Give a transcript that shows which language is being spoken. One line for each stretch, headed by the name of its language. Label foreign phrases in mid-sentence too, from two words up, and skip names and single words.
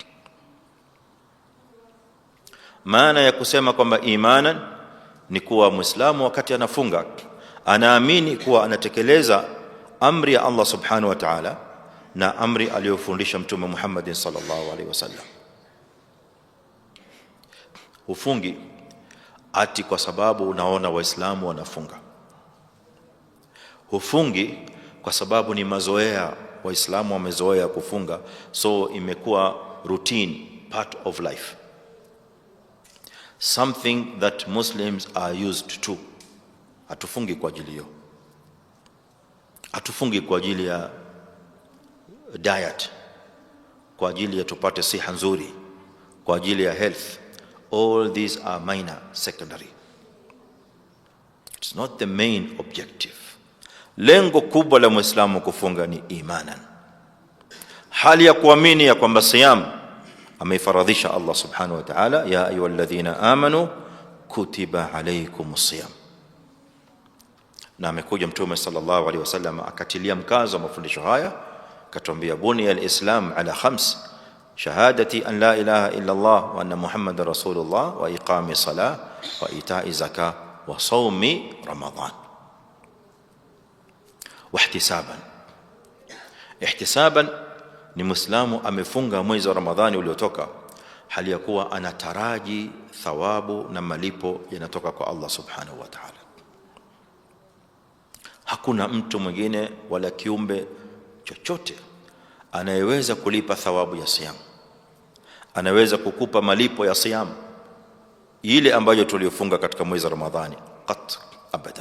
Swahili: Maana ya kusema kwamba imanan ni kuwa Muislamu wakati anafunga anaamini kuwa anatekeleza amri ya
Arabic: الله سبحانه وتعالى
Swahili: na amri aliyofundisha Mtume Muhammad
Arabic: صلى الله عليه وسلم.
Swahili: Ufungi ati kwa sababu unaona Waislamu wanafunga. Hufungi kwa sababu ni mazoea, Waislamu wamezoea kufunga, so imekuwa
English: routine, part of life, something that Muslims are used to.
Swahili: Hatufungi kwa ajili hiyo, hatufungi kwa ajili ya diet, kwa ajili ya tupate siha nzuri, kwa ajili ya health.
English: All these are minor, secondary. It's not the main objective.
Swahili: Lengo kubwa la Muislamu kufunga ni imanan, hali ya kuamini ya kwamba siyam ameifaradhisha Allah
Arabic: سبحانه وتعالى. يا أيها الذين آمنوا كتب عليكم الصيام.
Swahili: Na amekuja Mtume
Arabic: صلى الله عليه وسلم
Swahili: akatilia mkazo mafundisho haya, akatuambia
Arabic: بني الإسلام على خمس شهادة أن لا إله إلا الله وأن محمدا رسول الله وإقام الصلاة وإيتاء الزكاة وصوم رمضان واحتسابا.
Swahili: Ihtisaban ni Muislamu amefunga mwezi wa Ramadhani uliotoka hali ya kuwa anataraji thawabu na malipo yanatoka kwa Allah
Arabic: سبحانه وتعالى.
Swahili: Hakuna mtu mwingine wala kiumbe chochote anayeweza kulipa thawabu ya siyam, anaweza kukupa malipo ya siyam ile ambayo tuliyofunga katika mwezi wa Ramadhani,
Arabic: قط أبدا.